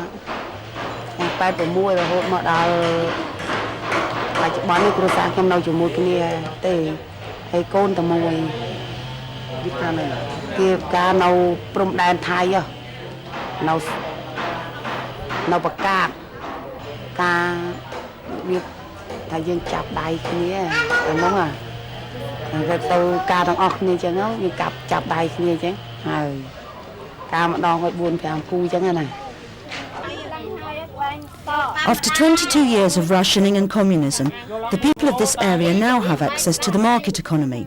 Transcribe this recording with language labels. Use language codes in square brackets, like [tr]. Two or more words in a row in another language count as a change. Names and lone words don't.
[km] 86 រហូតមកដល់បច្ចុប្បន្ននេះគ្រួសារខ្ញុំនៅជាមួយគ្នាទេហើយកូនតែមួយគេការនៅព្រំដែនថៃនៅបកាតការវាថាយើងចាប់ដៃគ្នាអាហ្នឹងគេទៅការទាំងអស់គ្នាអញ្ចឹងយើងចាប់ដៃគ្នាអញ្ចឹងហើយការម្ដងឲ្យ4 5 គូអញ្ចឹងណា [en] After 22 years of rationing and communism, the people of this area now have access to the market economy.